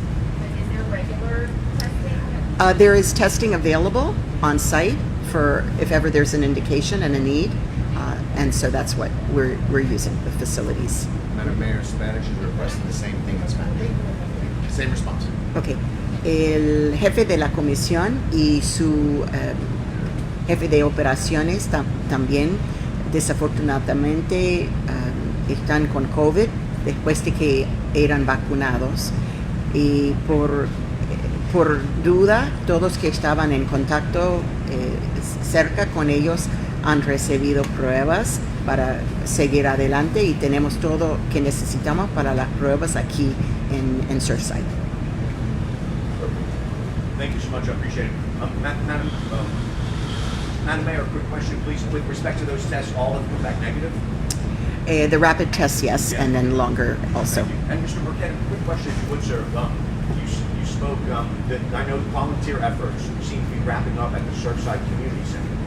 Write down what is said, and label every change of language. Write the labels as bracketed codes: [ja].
[en] And is there regular testing? There is testing available on site for if ever there's an indication and a need, and so that's what we're using, the facilities. Madam Mayor, Spanish is requesting the same thing in Spanish. Same response. Okay. [es] El jefe de la comisión y su jefe de operaciones también desafortunadamente están con COVID después de que eran vacunados, y por duda todos que estaban en contacto cerca con ellos han recibido pruebas para seguir adelante, y tenemos todo que necesitamos para las pruebas aquí en Surfside. [en] Thank you so much. I appreciate it. Madam Mayor, quick question, please. With respect to those tests, all have come back negative? The rapid tests, yes, Yeah. and then longer also. Thank you. And Mr. Burkett, quick question, if you would, sir. You spoke that I know the volunteer efforts seem to be wrapping up at the Surfside Community Center.